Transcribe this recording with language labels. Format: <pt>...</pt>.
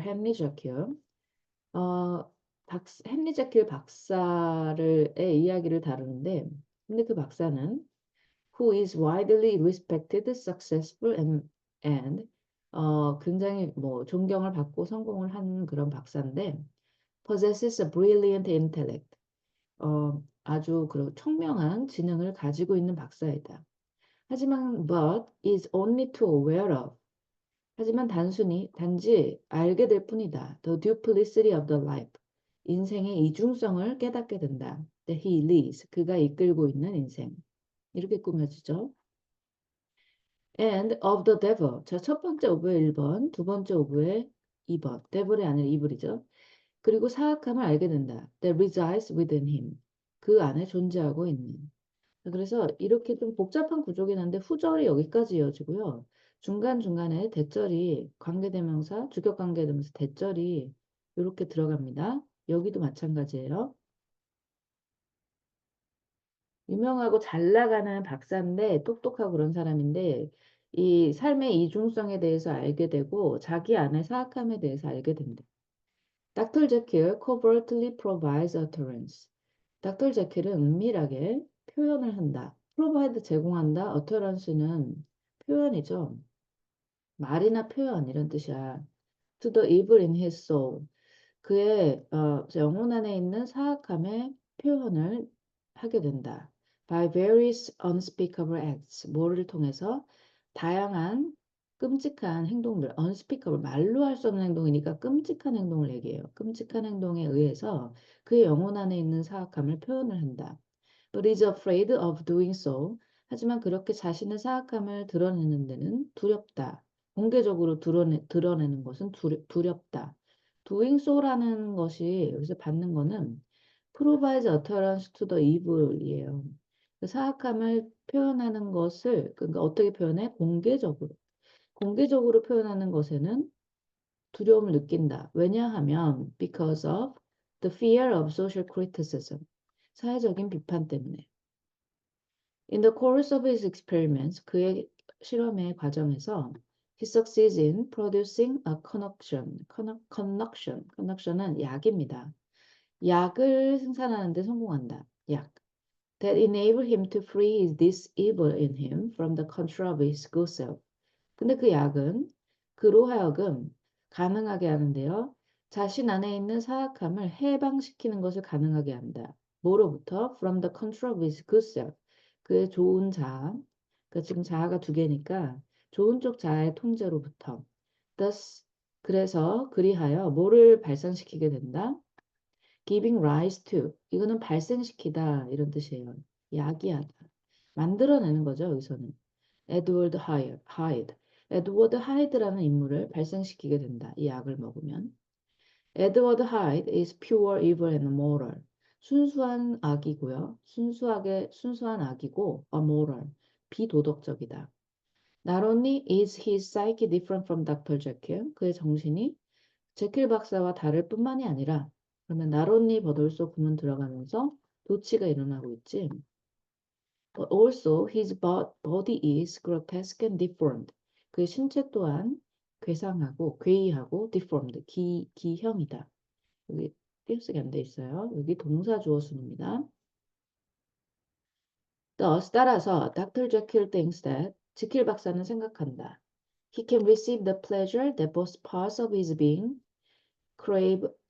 <ko>Henry Jekyll 헨리 제킬 박사의 이야기를 다루는데 근데 그 박사는</ko> <en>who is widely respected, successful and</en> <ko>굉장히 뭐 존경을 받고 성공을 한 그런 박사인데</ko> <en>possesses a brilliant intellect.</en> <ko>아주 그 총명한 지능을 가지고 있는 박사이다. 하지만</ko> <en>but is only too aware of.</en> <ko>하지만 단지 알게 될 뿐이다.</ko> <en>The duplicity of the life.</en> <ko>인생의 이중성을 깨닫게 된다.</ko> <en>That he leads.</en> <ko>그가 이끌고 있는 인생. 이렇게 꾸며지죠.</ko> <en>And of the devil.</en> <ko>자, 첫 번째 오브의 1번, 두 번째 오브의 2번. devil이 아니라 evil이죠. 그리고 사악함을 알게 된다.</ko> <en>That resides within him.</en> <ko>그 안에 존재하고 있는. 그래서 이렇게 좀 복잡한 구조긴 한데 후절이 여기까지 이어지고요. 중간중간에 대절이 관계대명사, 주격관계대명사 대절이 이렇게 들어갑니다. 여기도 마찬가지예요. 유명하고 잘 나가는 박사인데 똑똑하고 그런 사람인데 이 삶의 이중성에 대해서 알게 되고 자기 안의 사악함에 대해서 알게 된다.</ko> <en>Dr. Jekyll covertly provides utterance. Dr.</en> <ko>Jekyll은 은밀하게 표현을 한다. provide 제공한다. utterance는 표현이죠. 말이나 표현 이런 뜻이야.</ko> <en>To the evil in his soul.</en> <ko>그의 영혼 안에 있는 사악함의 표현을 하게 된다.</ko> <en>By various unspeakable acts.</en> <ko>뭐를 통해서 다양한 끔찍한 행동들, unspeakable, 말로 할 수 없는 행동이니까 끔찍한 행동을 얘기해요. 끔찍한 행동에 의해서 그의 영혼 안에 있는 사악함을 표현을 한다.</ko> <en>But is afraid of doing so.</en> <ko>하지만 그렇게 자신의 사악함을 드러내는 데는 두렵다. 공개적으로 드러내는 것은 두렵다. doing so라는 것이 여기서 받는 거는</ko> <en>provides utterance to the evil</en> <ko>이에요. 그 사악함을 표현하는 것을 그러니까 어떻게 표현해? 공개적으로. 공개적으로 표현하는 것에는 두려움을 느낀다. 왜냐하면</ko> <en>because of the fear of social criticism.</en> <ko>사회적인 비판 때문에.</ko> <en>In the course of his experiments,</en> <ko>그의 실험의 과정에서</ko> <en>he succeeds in producing a concoction.</en> <ko>Concoction은 약입니다. 약을 생산하는 데 성공한다. 약.</ko> <en>That enable him to free this evil in him from the control of his good self.</en> <ko>근데 그 약은 그로 하여금 가능하게 하는데요. 자신 안에 있는 사악함을 해방시키는 것을 가능하게 한다. 뭐로부터?</ko> <en>From the control of his good self.</en> <ko>그의 좋은 자아. 그러니까 지금 자아가 두 개니까 좋은 쪽 자아의 통제로부터. Thus, 그래서 그리하여 뭐를 발생시키게 된다?</ko> <en>Giving rise to.</en> <ko>이거는 발생시키다 이런 뜻이에요. 야기하다. 만들어내는 거죠, 여기서는. 에드워드 하이드. 에드워드 하이드라는 인물을 발생시키게 된다. 이 약을 먹으면.</ko> <en>에드워드 하이드 is pure evil and moral.</en> <ko>순수한 악이고요. 순수한 악이고 amoral. 비도덕적이다.</ko> <en>Not only is his psyche different from Dr. Jekyll.</en> <ko>그의 정신이 제킬 박사와 다를 뿐만이 아니라 그러면 not only 버돌소 구문 들어가면서 도치가 일어나고 있지.</ko> <en>But also his body is grotesque and deformed.</en> <ko>그의 신체 또한 괴상하고 괴이하고 deformed, 기형이다. 여기 띄어쓰기 안 돼 있어요. 여기 동사 주어 순입니다.</ko> <en>Thus,</en> <ko>따라서</ko> <en>Dr. Jekyll thinks that</en> <ko>지킬 박사는 생각한다.</ko> <en>He can receive the pleasure that both parts of his being crave.</en>